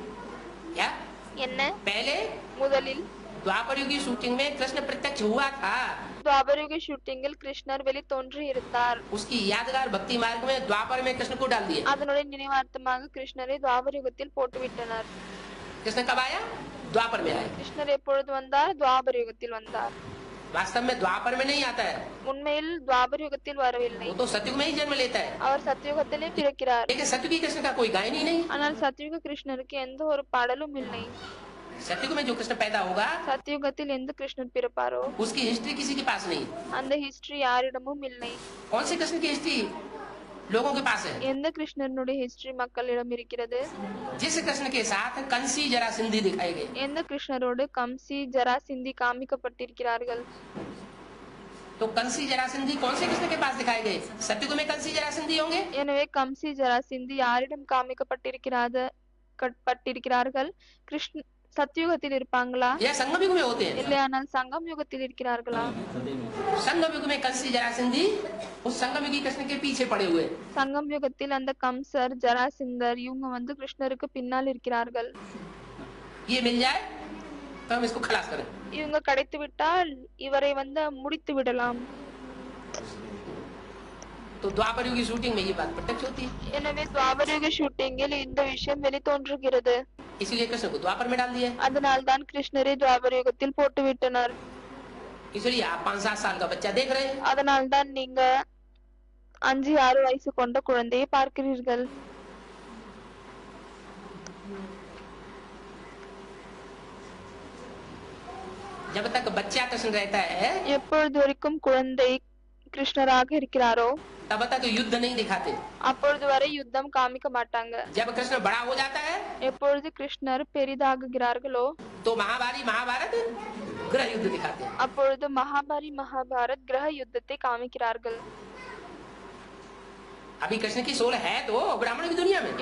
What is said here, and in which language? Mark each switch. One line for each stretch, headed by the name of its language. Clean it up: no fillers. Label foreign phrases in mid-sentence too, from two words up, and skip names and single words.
Hindi: क्या?
Tamil: என்ன?
Hindi: पहले
Tamil: முதலில்
Hindi: द्वापर युग की शूटिंग में कृष्ण प्रत्यक्ष हुआ था.
Tamil: द्वापर युग ஷூட்டிங்கில் கிருஷ்ணர் வெளி தோன்றி இருந்தார்.
Hindi: उसकी यादगार भक्ति मार्ग में द्वापर में कृष्ण को डाल दिया.
Tamil: அதனுடைய நினைவார்த்தமாக கிருஷ்ணரை द्वापर யுகத்தில் போட்டு விட்டனர்.
Hindi: कृष्ण कब आया? द्वापर में आया.
Tamil: கிருஷ்ணர் எப்பொழுது வந்தார்? द्वापर யுகத்தில் வந்தார்.
Hindi: वास्तव में द्वापर में नहीं आता है.
Tamil: உண்மையில் द्वापर யுகத்தில் வரவில்லை.
Hindi: वो तो सतयुग में ही जन्म लेता है.
Tamil: அவர் சத்யுகத்திலே பிறக்கிறார்.
Hindi: लेकिन सतयुगी कृष्ण का कोई गायन ही नहीं.
Tamil: ஆனால் சத்யுக கிருஷ்ணருக்கு எந்த ஒரு பாடலும் இல்லை.
Hindi: सतयुग में जो कृष्ण पैदा होगा
Tamil: சத்யுகத்தில் எந்த கிருஷ்ணர் பிறப்பாரோ
Hindi: उसकी हिस्ट्री किसी के पास नहीं.
Tamil: அந்த ஹிஸ்டரி யாரிடமும் இல்லை.
Hindi: कौन से कृष्ण की हिस्ट्री लोगों के पास है?
Tamil: எந்த கிருஷ்ணனுடைய ஹிஸ்டரி மக்களிடம் இருக்கிறது?
Hindi: जिस कृष्ण के साथ कंसी जरा सिंधी दिखाए गए.
Tamil: எந்த கிருஷ்ணரோடு கம்சி ஜராசிந்தி காமிக்கப்பட்டிருக்கிறார்கள்?
Hindi: तो कंसी जरा सिंधी कौन से कृष्ण के पास दिखाए गए? सतयुग में कंसी जरा सिंधी होंगे.
Tamil: எனவே கம்சி ஜராசிந்தி யாரிடம் காமிக்கப்பட்டிருக்கிறார்கள்? கிருஷ்ண சத்யுகத்தில் இருப்பாங்களா?
Hindi: या संगम युग में होते हैं.
Tamil: இல்லையானால் சங்கம் யுகத்தில் இருக்கிறார்களா?
Hindi: संगम युग में कंसी जरा सिंधी उस संगम युगी कृष्ण के पीछे पड़े हुए.
Tamil: சங்கம் யுகத்தில் அந்த கம்சர் ஜராசிந்தர் இவங்க வந்து கிருஷ்ணருக்கு பின்னால் இருக்கிறார்கள்.
Hindi: ये मिल जाए तो हम इसको खलास करें.
Tamil: இவங்க கிடைத்து விட்டால் இவரை வந்து முடித்து விடலாம்.
Hindi: तो द्वापर युग की शूटिंग में ये बात प्रत्यक्ष होती है.
Tamil: எனவே द्वापर युग ஷூட்டிங்கில் இந்த விஷயம் வெளி தோன்றுகிறது.
Hindi: इसलिए कृष्ण को द्वापर में डाल दिया.
Tamil: அதனால் தான் கிருஷ்ணரை द्वापर யுகத்தில் போட்டு விட்டனர்.
Hindi: इसलिए आप 5-7 साल का बच्चा देख रहे हैं.
Tamil: அதனால் தான் நீங்க 5-6 வயசு கொண்ட குழந்தையை பார்க்கிறீர்கள்.
Hindi: जब तक बच्चा कृष्ण रहता है
Tamil: எப்பொழுது வரைக்கும் குழந்தை கிருஷ்ணராக இருக்கிறாரோ
Hindi: तब तक युद्ध नहीं दिखाते.
Tamil: அப்பொழுது வரை யுத்தம் காமிக்க மாட்டாங்க.
Hindi: जब कृष्ण बड़ा हो जाता है
Tamil: எப்பொழுது கிருஷ்ணர் பெரிதாகுகிறார்களோ
Hindi: तो महाभारत गृह युद्ध दिखाते हैं.
Tamil: அப்பொழுது மகாபாரத் கிரக யுத்தத்தை காமிக்கிறார்கள்.
Hindi: अभी कृष्ण की सोल है तो ब्राह्मण की दुनिया में.